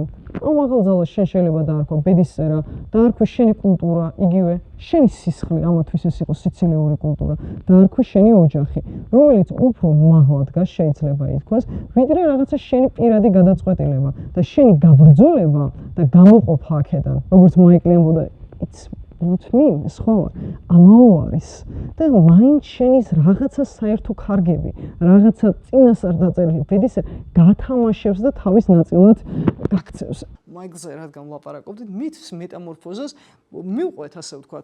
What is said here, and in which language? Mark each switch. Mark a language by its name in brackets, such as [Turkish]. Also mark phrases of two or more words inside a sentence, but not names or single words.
[Georgian] ამ მაღალ ძალას შენ შეიძლება დაარქვე ბედისწერა, დაარქვე შენი კულტურა, იგივე შენი სისხლი, ამათვის ეს იყო სიცილიური კულტურა, დაარქვი შენი ოჯახი, რომელიც უფრო მაღლა დგას შეიძლება ითქვას, ვიდრე რაღაცა შენი პირადი გადაწყვეტილება და შენი გაბრძოლება და გამოყოფა აქედან, როგორც მაიკლი ამბობდა, [English] it's not me, [Georgian] სხვა ამაო არის და მაინც შენის რაღაცა საერთო კარგები, რაღაცა წინასწარ დაწერილი ბედისა გათამაშებს და თავის ნაწილად გაქცევს. მაიკლზე რადგან ვლაპარაკობდით, მითს მეტამორფოზას მივყვეთ, ასე ვთქვათ.